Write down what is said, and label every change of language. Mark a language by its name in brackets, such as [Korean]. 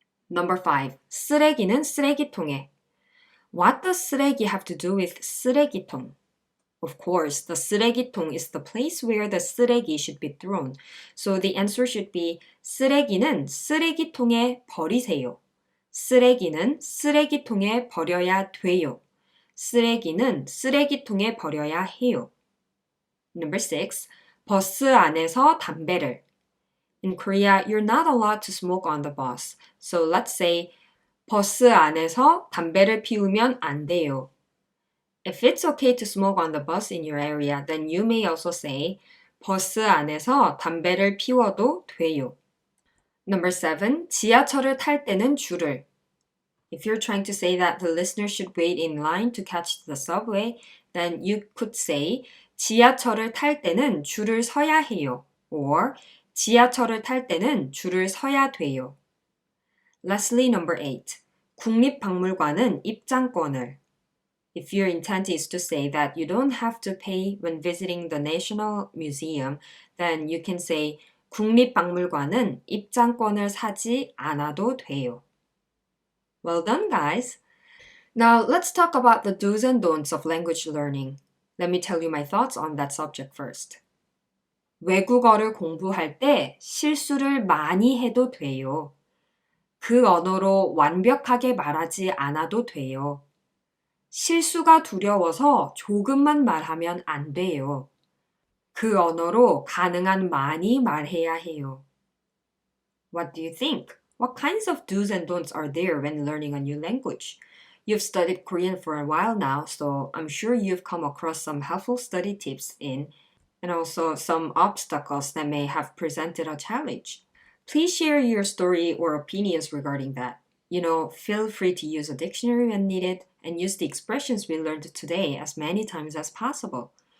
[English] Number 5. [Korean] 쓰레기는 쓰레기통에. [English] What does 쓰레기 have to do with 쓰레기통? Of course, the 쓰레기통 is the place where the 쓰레기 should be thrown. So the answer should be [Korean] 쓰레기는 쓰레기통에 버리세요. 쓰레기는 쓰레기통에 버려야 돼요. 쓰레기는 쓰레기통에 버려야 해요. [English] Number 6. [Korean] 버스 안에서 담배를. [English] In Korea, you're not allowed to smoke on the bus. So let's say [Korean] 버스 안에서 담배를 피우면 안 돼요. [English] If it's okay to smoke on the bus in your area, then you may also say [Korean] 버스 안에서 담배를 피워도 돼요. [English] Number 7. [Korean] 지하철을 탈 때는 줄을. [English] If you're trying to say that the listener should wait in line to catch the subway, then you could say [Korean] 지하철을 탈 때는 줄을 서야 해요. Or 지하철을 탈 때는 줄을 서야 돼요. [English] Lastly, number 8. [Korean] 국립박물관은 입장권을. [English] If your intent is to say that you don't have to pay when visiting the National Museum, then you can say [Korean] 국립박물관은 입장권을 사지 않아도 돼요. [English] Well done, guys! Now, let's talk about the do's and don'ts of language learning. Let me tell you my thoughts on that subject first. [Korean] 외국어를 공부할 때 실수를 많이 해도 돼요. 그 언어로 완벽하게 말하지 않아도 돼요. 실수가 두려워서 조금만 말하면 안 돼요. 그 언어로 가능한 많이 말해야 해요. [English] What do you think? What kinds of do's and don'ts are there when learning a new language? You've studied Korean for a while now, so I'm sure you've come across some helpful study tips and also some obstacles that may have presented a challenge. Please share your story or opinions regarding that. Feel free to use a dictionary when needed and use the expressions we learned today as many times as possible.